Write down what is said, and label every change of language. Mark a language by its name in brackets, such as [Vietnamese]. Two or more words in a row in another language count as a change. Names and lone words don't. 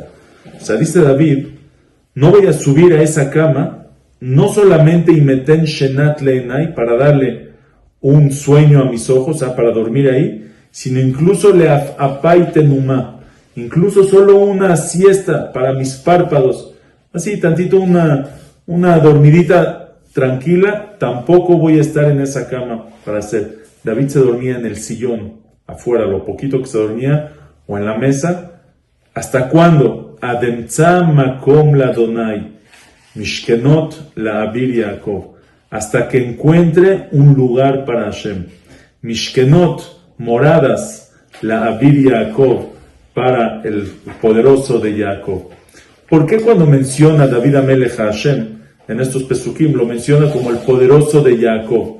[Spanish] O sea, dice David, no voy a subir a esa cama, no solamente [Hebrew] אם אתן שנת לעיני, [Spanish] para darle un sueño a mis ojos, para dormir ahí, sino incluso [Hebrew] לעפעפי תנומה, [Spanish] incluso solo una siesta para mis párpados, así tantito una dormidita tranquila, tampoco voy a estar en esa cama para hacer. David se dormía en el sillón, afuera, lo poquito que se dormía, o en la mesa. ¿Hasta cuándo? [Hebrew] עד אמצא מקום לה׳ משכנות לאביר יעקב, [Spanish] hasta que encuentre un lugar para Hashem. Mishkenot, moradas, [Hebrew] לאביר יעקב, [Spanish] para el poderoso de Jacob. ¿Por qué cuando menciona David Amelech a Hashem en estos pesukim lo menciona como el poderoso de Jacob?